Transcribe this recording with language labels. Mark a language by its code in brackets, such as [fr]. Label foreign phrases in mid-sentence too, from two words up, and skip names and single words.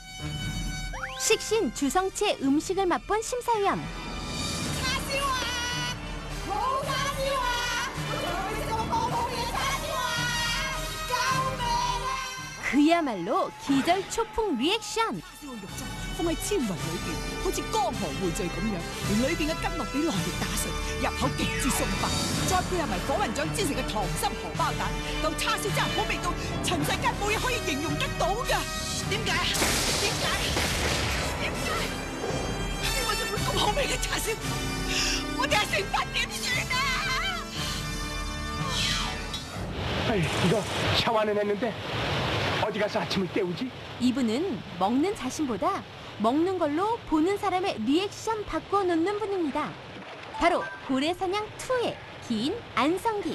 [ko] 식신 주성치의 음식을 맛본 심사위원. 그야말로 기절초풍 리액션. [yue] 放喺千雲裏邊，好似江河匯聚咁樣，連裏邊嘅筋絡俾內力打碎，入口極之鬆化，再配合埋火雲掌煎成嘅溏心荷包蛋，嚿叉燒真係好味到塵世間冇嘢可以形容得到㗎。點解？點解？點解？點解就會咁好味嘅叉燒？我哋係成品點算啊？ [ko] 이거 샤워는 했는데 어디 가서 아침을 때우지? 이분은 먹는 자신보다 먹는 걸로 보는 사람의 리액션 바꾸어 놓는 분입니다. 바로 고래사냥 2의 긴 안성기.